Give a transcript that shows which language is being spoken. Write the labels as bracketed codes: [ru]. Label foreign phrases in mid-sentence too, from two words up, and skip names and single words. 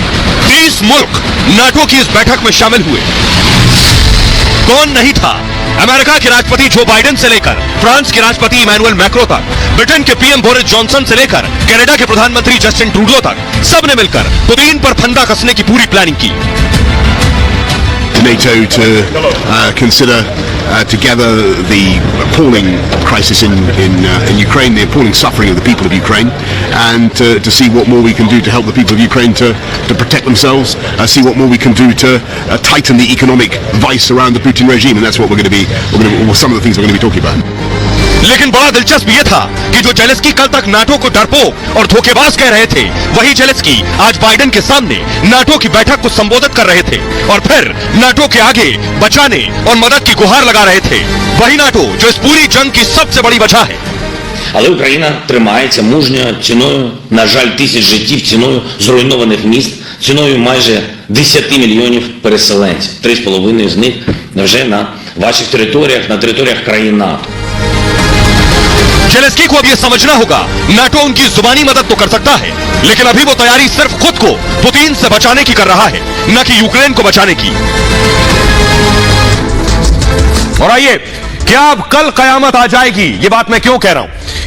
[hi] 30 मुल्क नाटो की इस बैठक में शामिल हुए। कौन नहीं था? अमेरिका के राष्ट्रपति जो बाइडेन से लेकर फ्रांस के राष्ट्रपति इमैनुअल मैक्रो तक, ब्रिटेन के पीएम बोरिस जॉनसन से लेकर कनाडा के प्रधानमंत्री जस्टिन ट्रूडो तक, सबने मिलकर पुतिन पर फंदा कसने की पूरी प्लानिंग की। [en] NATO to consider together the appalling crisis in Ukraine, the appalling suffering of the people of Ukraine, and to see what more we can do to help the people of Ukraine to protect themselves, see what more we can do to tighten the economic vice around the Putin regime, and that's what some of the things we're going to be talking about. [hi] लेकिन बड़ा दिलचस्प यह था कि जो ज़ेलेंस्की कल तक नाटो को डरपोक और धोखेबाज कह रहे थे, वही ज़ेलेंस्की आज बाइडेन के सामने नाटो की बैठक को संबोधित कर रहे थे और फिर नाटो के आगे बचाने और मदद की गुहार लगा रहे थे। वही नाटो जो इस पूरी जंग की सबसे बड़ी वजह है। [uk] Але Україна тримається мужньо ціною, на жаль, тисяч життів, ціною зруйнованих міст, ціною майже 10 мільйонів переселенців. 3,5 з них вже на ваших територіях, на територіях країн НАТО. [hi] ज़ेलेंस्की को अब यह समझना होगा नाटो उनकी जुबानी मदद तो कर सकता है, लेकिन अभी वो तैयारी सिर्फ खुद को पुतिन से बचाने की कर रहा है, न कि यूक्रेन को बचाने की। और आइए, क्या अब कल कयामत आ जाएगी? यह बात मैं क्यों कह रहा हूं?